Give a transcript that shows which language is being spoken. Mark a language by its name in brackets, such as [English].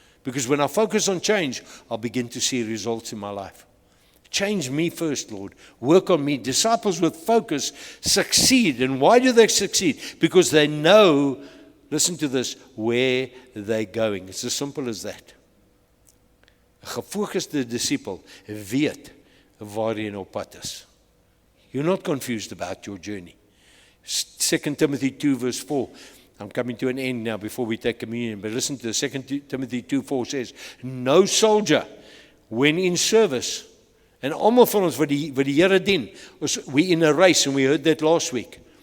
[English] Because when I focus on change, I'll begin to see results in my life. Change me first, Lord. Work on me. Disciples with focus succeed. And why do they succeed? Because they know, listen to this, where they're going. It's as simple as that. [Afrikaans] 'n gefokuste disciple weet waar hy op pad is. [English] You're not confused about your journey. 2 Timothy 2 verse 4. I'm coming to an end now before we take communion. But listen to this. 2 Timothy 2:4 says, no soldier, when in service, and [Afrikaans] almal van ons wat die Here dien, [English] we in a race, and we heard that last week.